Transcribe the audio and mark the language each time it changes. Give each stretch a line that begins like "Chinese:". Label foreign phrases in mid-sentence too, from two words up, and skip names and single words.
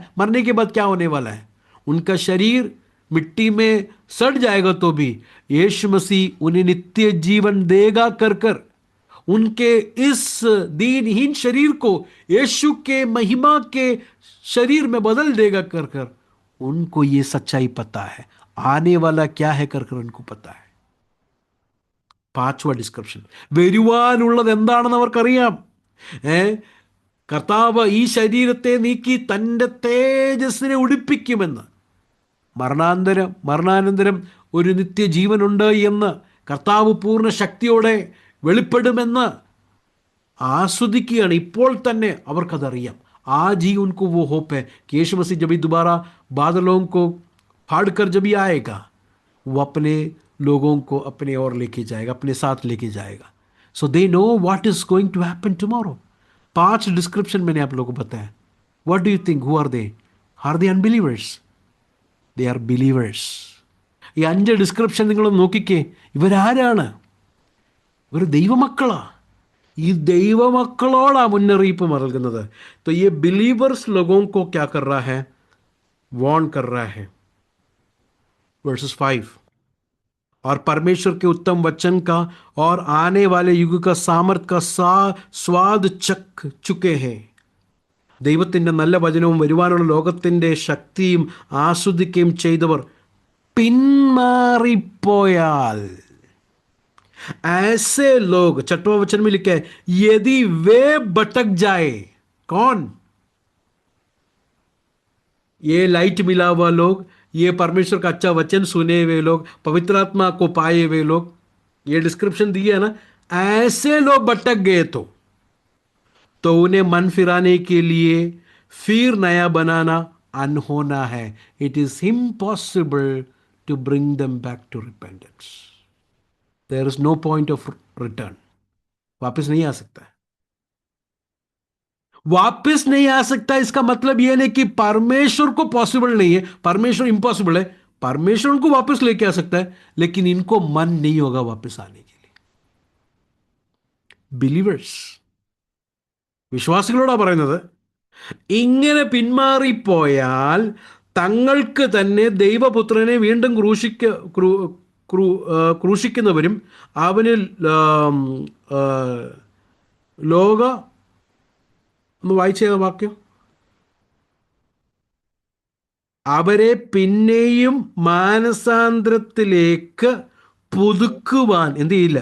Hindi: मरने के बाद क्या होने वाला है. उनका शरीर मिट्टी में सड़ जाएगा तो भी यीशु मसीह उन्हें नित्य जीवन देगा कर कर उनके इस दीनहीन शरीर को यीशु के महिमा के शरीर में बदल देगा कर कर. उनको ये सच्चाई पता है. आने वाला क्या है कर कर उनको पता है.
Malayalam: 5वां ഡിസ്ക്രിപ്ഷൻ, വരുവാനുള്ളത് എന്താണെന്ന് അവർക്കറിയാം. കർത്താവ് ഈ ശരീരത്തെ നീക്കി തൻ്റെ തേജസ്സിനെ ഉടുപ്പിക്കുമെന്ന്, മരണാനന്തരം ഒരു നിത്യജീവനുണ്ട് എന്ന്, കർത്താവ് പൂർണ്ണ ശക്തിയോടെ വെളിപ്പെടുമെന്ന് ആസ്വദിക്കുകയാണ്. ഇപ്പോൾ തന്നെ അവർക്കതറിയാം.
Hindi: आज ही उनको वो होप है कि यीशु मसीह जब भी दोबारा बादलों को फाड़कर जब भी आएगा, वो अपने लोगों को अपने ओर लेके जाएगा, अपने साथ लेके जाएगा.
English: So they know what is going to happen tomorrow.
Hindi: 5 डिस्क्रिप्शन मैंने आप लोगों को बताया.
English: What do you think? Who are they? Are they unbelievers? They are believers.
Malayalam: ഈ 5 ഡിസ്ക്രിപ്ഷൻ നിങ്ങൾ നോക്കിക്കേ. ഇവരാരാണ്? ഇവർ ദൈവമക്കളാ. ഈ ദൈവമക്കളോടാ മുന്നറിയിപ്പ് നൽകുന്നത്.
Hindi: तो ये बिलीवर्स लोगों को क्या कर रहा है? वॉर्न कर रहा है. वर्सेस 5, और परमेश्वर के उत्तम वचन का और आने वाले युग का सामर्थ का स्वाद चख चुके हैं.
Malayalam: ദൈവത്തിൻ്റെ നല്ല വചനവും വരുവാനുള്ള ലോകത്തിൻ്റെ ശക്തിയും ആസ്വദിക്കുകയും ചെയ്തവർ പിന്മാറിപ്പോയാൽ,
Hindi: ऐसे लोग, छठवां वचन में लिखा है, यदि वे भटक जाए। कौन? ये लाइट मिला हुआ लोग, ये परमेश्वर का अच्छा वचन सुने हुए लोग, पवित्र आत्मा को पाए हुए लोग, ये डिस्क्रिप्शन दी है ना। ऐसे लोग भटक गए तो उन्हें मन फिराने के लिए फिर नया बनाना अनहोना है।
English: It is impossible to bring them back to repentance. There is no point of return. वापस नहीं आ सकता है।
Hindi: वापस नहीं आ सकता इसका मतलब यह नहीं कि परमेश्वर को पॉसिबल नहीं है, परमेश्वर इम्पॉसिबल है। परमेश्वर उनको वापस लेके आ सकता है, लेकिन इनको मन नहीं होगा वापस आने के लिए।
Malayalam: ബിലീവേഴ്സ്, വിശ്വാസികളോടാ പറയുന്നത്. ഇങ്ങനെ പിന്മാറിപ്പോയാൽ തങ്ങൾക്ക് തന്നെ ദൈവപുത്രനെ വീണ്ടും ക്രൂശിക്കുന്നവരും അവനിൽ ആം, ആ, ലോക ഒന്ന് വായിച്ച വാക്യം, അവരെ പിന്നെയും മാനസാന്തരത്തിലേക്ക് പുതുക്കുവാൻ എന്ത് ചെയ്യില്ല.